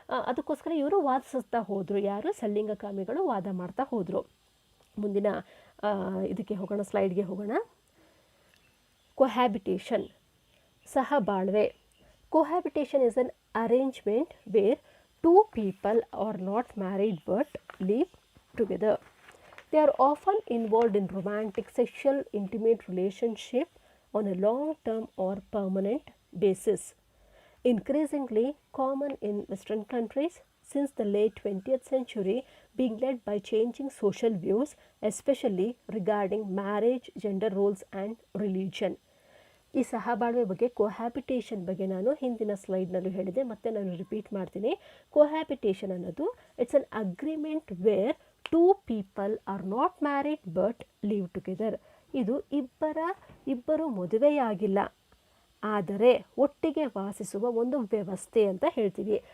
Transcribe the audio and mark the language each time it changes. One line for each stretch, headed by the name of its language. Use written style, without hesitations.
Kannada: ಅದಕ್ಕೋಸ್ಕರ ಇವರು ವಾದಿಸ್ತಾ ಹೋದರು, ಯಾರು ಸಲ್ಲಿಂಗಕಾಮಿಗಳು ವಾದ ಮಾಡ್ತಾ ಹೋದರು. ಮುಂದಿನ ಇದಕ್ಕೆ ಹೋಗೋಣ, ಸ್ಲೈಡ್ಗೆ ಹೋಗೋಣ. ಕೊಹ್ಯಾಬಿಟೇಷನ್, ಸಹಬಾಳ್ವೆ.
English: Cohabitation is an arrangement where two people are not married but live together. They are often involved in romantic, sexual, intimate relationship on a long-term or permanent basis. Increasingly common in Western countries since the late 20th century, being led by changing social views, especially regarding marriage, gender roles and religion.
Kannada: ಈ ಸಹಬಾಳ್ವೆ ಬಗ್ಗೆ, ಕೊಹ್ಯಾಬಿಟೇಷನ್ ಬಗ್ಗೆ ನಾನು ಹಿಂದಿನ ಸ್ಲೈಡ್ನಲ್ಲೂ ಹೇಳಿದೆ, ಮತ್ತೆ ನಾನು repeat ಮಾಡ್ತೀನಿ.
English: Cohabitation ಅನ್ನೋದು it's an agreement where two people are not married but live together.
Kannada: ಇದು ಇಬ್ಬರು ಮದುವೆಯಾಗಿಲ್ಲ ಆದರೆ ಒಟ್ಟಿಗೆ ವಾಸಿಸುವ ಒಂದು ವ್ಯವಸ್ಥೆ ಅಂತ ಹೇಳ್ತೀವಿ.